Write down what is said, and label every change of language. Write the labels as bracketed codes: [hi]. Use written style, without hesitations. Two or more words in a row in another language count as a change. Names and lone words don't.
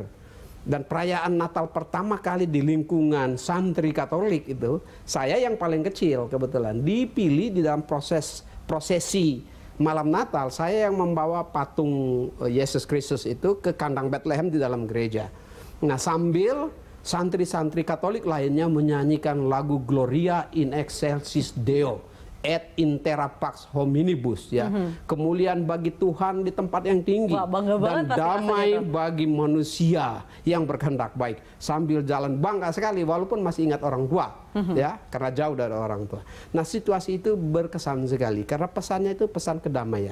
[id] Dan perayaan Natal pertama kali di lingkungan santri Katolik itu saya yang paling kecil kebetulan dipilih di dalam prosesi malam Natal. Saya yang membawa patung Yesus Kristus itu ke kandang Bethlehem di dalam gereja. Nah sambil santri-santri Katolik lainnya menyanyikan lagu [la] Gloria in excelsis Deo et in terra pax hominibus [id] ya. Kemuliaan bagi Tuhan di tempat yang tinggi. Wah, dan damai bagi manusia yang berkehendak baik. Sambil jalan bangga sekali walaupun masih ingat orang tua ya, karena jauh dari orang tua. Nah situasi itu berkesan sekali karena pesannya itu pesan kedamaian.